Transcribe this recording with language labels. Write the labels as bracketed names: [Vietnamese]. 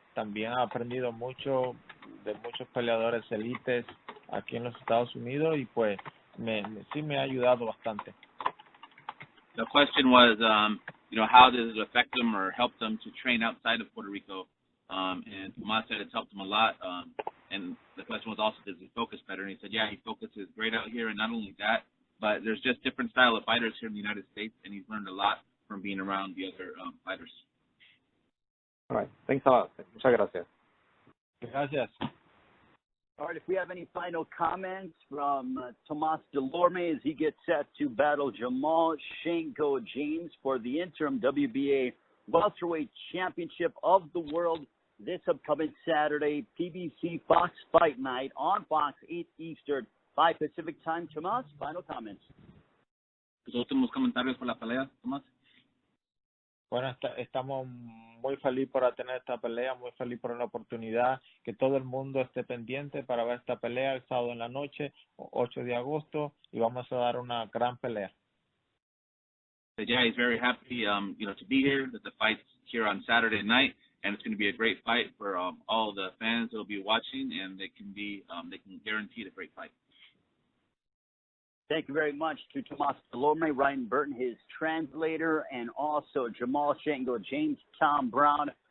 [Spanish] También he aprendido mucho de muchos peleadores élites aquí en los Estados Unidos y pues sí me ha ayudado bastante. [English] The question was, how does it affect them or help them to train outside of Puerto Rico? And Tomas said it's helped him a lot. And the question was also, does he focus better? And he said, yeah, he focuses great out here. And not only that, but there's just different style of fighters here in the United States, and he's learned a lot from being around the other fighters. All right. Thanks a lot. [Spanish] Muchas gracias. Gracias. [English] All right, if we have any final comments from Tomas DULORME as he gets set to battle Jamal Shango James for the interim WBA Welterweight Championship of the World this upcoming Saturday, PBC Fox Fight Night on Fox, 8 Eastern, 5 Pacific Time. Tomas, final comments. [Spanish] ¿Tus últimos comentarios por la pelea, Tomás? Bueno, estamos muy felices por tener esta pelea, muy felices por la oportunidad, que todo el mundo esté pendiente para ver esta pelea el sábado en la noche, 8 de agosto, y vamos a dar una gran pelea. [English] So, yeah, he's very happy, to be here, that the fight's here on Saturday night, and it's going to be a great fight for all the fans that will be watching, and they can guarantee a great fight. Thank you very much to Tomas DULORME, Ryan Burton, his translator, and also Jamal Shango James, Tom Brown.